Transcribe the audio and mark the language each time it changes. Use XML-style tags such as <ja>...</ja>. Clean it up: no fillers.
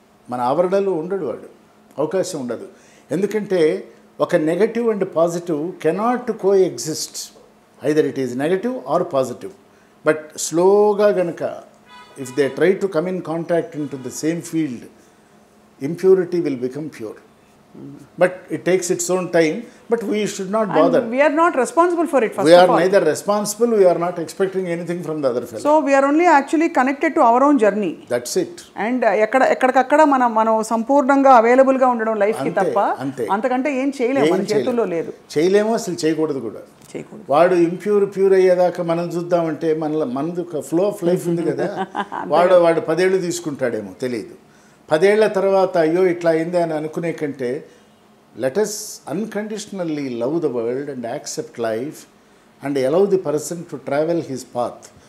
<te>మన ఆవరణలో ఉండడు వాడు, అవకాశం ఉండదు. ఎందుకంటే ఒక</te> <en>Negative and positive cannot coexist, either it is negative or positive. But స్లోగా గనక if they try to come in contact into the same field, impurity will become pure. But it takes its own time, but we should not bother. And we are not responsible for it, first of all. We are neither responsible, we are not expecting anything from the other fellow. So we are only actually connected to our own journey. That's it.</en> <te>And ఎక్కడికక్కడ మనం సంపూర్ణంగా available గా ఉండడం life కి తప్ప అంతకంటే ఏం చేయలేము, మన చేతుల్లో లేదు. చేయలేము, అసలు చేయకూడదు కూడా. వాడు ప్యూర్ అయ్యేదాకా మనం చూద్దామంటే మనది ఒక</te> <en>flow of life</en> <te>ఉంది కదా. వాడు 10 ఏళ్ళు తీసుకుంటాడేమో తెలియదు. 10 ఏళ్ల తర్వాత అయ్యో ఇట్లా అయింది అని అనుకునే కంటే</te> <en>Let us unconditionally love the world and accept life and allow the person to travel his path.</en>